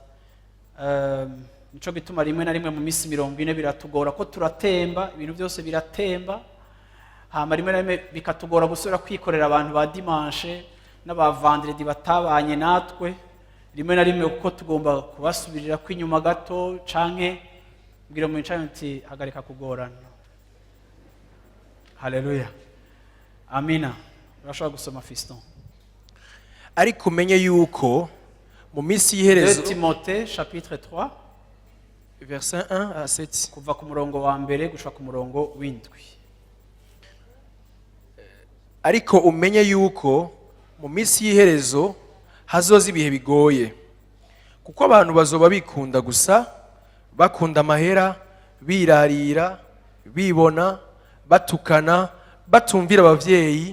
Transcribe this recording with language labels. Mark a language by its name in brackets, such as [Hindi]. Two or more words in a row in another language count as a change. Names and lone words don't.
[Rundi] Nico gituma rimwe na rimwe mu minsi 40 biratugora ko turatemba, ibintu byose biratemba, hama rimwe na rimwe bikatugora gusubira kwikorera abantu ba dimanche n'aba vendredi batabanye natwe, rimwe na rimwe uko tugomba kubasubirira kwinyuma gato canke kugira mu incamenti hagarika kugorana. Haleluya, amina. Urashobora gusoma Fiston. Ariko umenye yuko mu minsi y'iherezo, Timothée chapitre 3 [French] verset 1 à 7, [Rundi] kuva ku murongo wa mbere gushaka ku murongo w'indwi. Ariko umenye yuko mu minsi y'iherezo hazoza ibihe bigoye, kuko abantu bazoba bikunda gusa, bakunda amahera, birarira, bibona, batukana, batumvira abavyeyi,